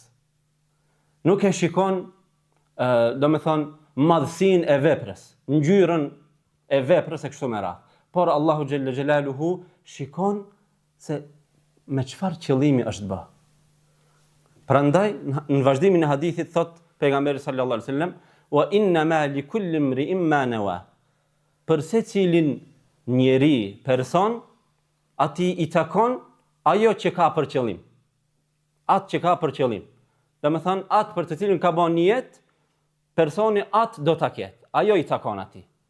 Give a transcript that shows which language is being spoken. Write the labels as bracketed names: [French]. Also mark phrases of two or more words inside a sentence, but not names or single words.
[Albanian] Nuk e shikon, madhësinë e veprës, ngjyrën e veprës e kështu me radhë. Por Allahu [Arabic] جل جلاله [Albanian] shikon se me çfarë qëllimi është bë. Prandaj në vazhdimin e hadithit thot pejgamberi [Arabic] صلى الله عليه وسلم: "وإنما لكل امرئ ما نوى." [Albanian] Për secilin njeri, person, ati i takon ajo që ka për qëllim. Atë që ka për qëllim. Domethënë atë për të cilin ka bën niyet, personi atë do ta ketë. Ajo i takon atij.